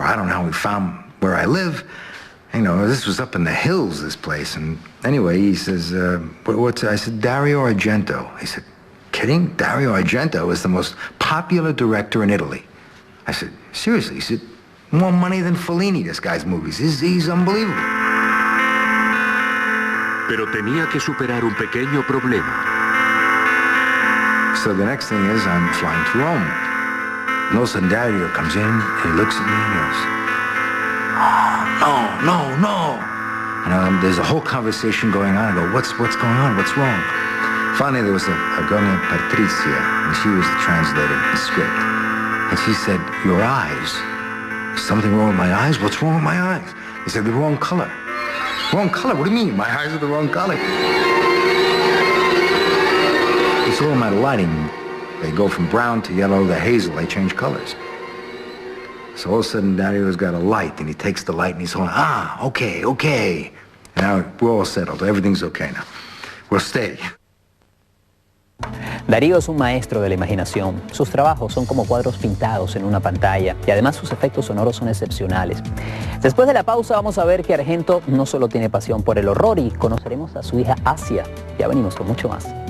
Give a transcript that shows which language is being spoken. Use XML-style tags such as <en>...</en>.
<en>I don't know how he found where I live. You know, this was up in the hills, this place. And anyway, he says, I said, Dario Argento. He said, kidding? Dario Argento is the most popular director in Italy. I said, seriously? He said, more money than Fellini, this guy's movies. He's unbelievable.</en> <es>Pero tenía que superar un pequeño problema.</es> <en>So the next thing is I'm flying to Rome. And all of a sudden Dario comes in, and he looks at me and goes, oh, no. And there's a whole conversation going on. I go, what's going on? What's wrong? Finally, there was a girl named Patricia, and she was the translator of the script. And she said, your eyes. Is something wrong with my eyes? What's wrong with my eyes? He said, the wrong color. Wrong color? What do you mean? My eyes are the wrong color. It's all a matter of lighting. They go from brown to yellow to hazel. They change colors. So all of a sudden, Dario's got a light, and he takes the light, and he's going, okay. And now we're all settled. Everything's okay now. We'll stay.</en> <es>Darío es un maestro de la imaginación. Sus trabajos son como cuadros pintados en una pantalla y además sus efectos sonoros son excepcionales. Después de la pausa vamos a ver que Argento no solo tiene pasión por el horror y conoceremos a su hija Asia. Ya venimos con mucho más.</es>